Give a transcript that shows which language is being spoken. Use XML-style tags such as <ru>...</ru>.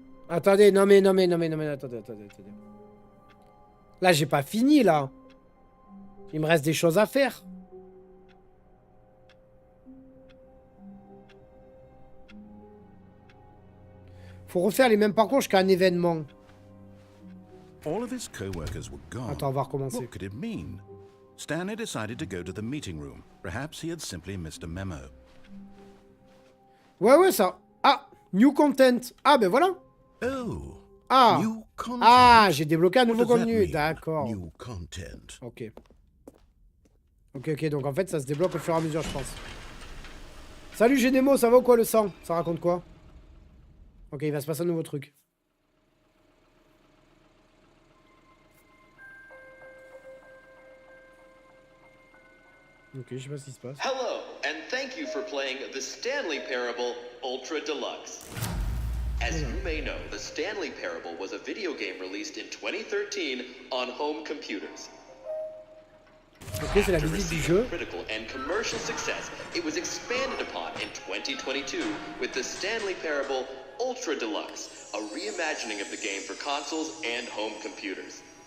<fr>Attendez, non mais, attendez. Là, j'ai pas fini là. Il me reste des choses à faire. Faut refaire les mêmes parcours jusqu'à un événement.</fr> <en>All of his co-workers were gone.</en> <fr>Attends, on va recommencer.</fr> <en>What could it mean? Stanley decided to go to the meeting room. Perhaps he had simply missed a memo.</en> <fr>Ouais, ça. Ah,</fr> <en>new content.</en> <fr>Ah, ben voilà. Oh. Ah.</fr> <en>New content.</en> <fr>Ah, j'ai débloqué un nouveau</fr> <en>What does that</en> <fr>contenu.</fr> <en>mean?</en> <fr>D'accord.</fr> <en>New content. Ok.</en> <fr>Ok, donc en fait, ça se débloque au fur et à mesure, je pense. Salut Génémo, ça va ou quoi le sang? Ça raconte quoi? Ok, il va se passer un nouveau truc. Ok, je sais pas ce qui se passe.</fr> <en>Hello, and thank you for playing the Stanley Parable Ultra Deluxe. As you may know, the Stanley Parable was a video game released in 2013 on home computers.</en> <fr>Ok, c'est la visite du jeu.</fr> <en>Critical and commercial success, it was expanded upon in 2022 with the Stanley Parable Ultra Deluxe, a reimagining of the game for consoles and home computers.</en>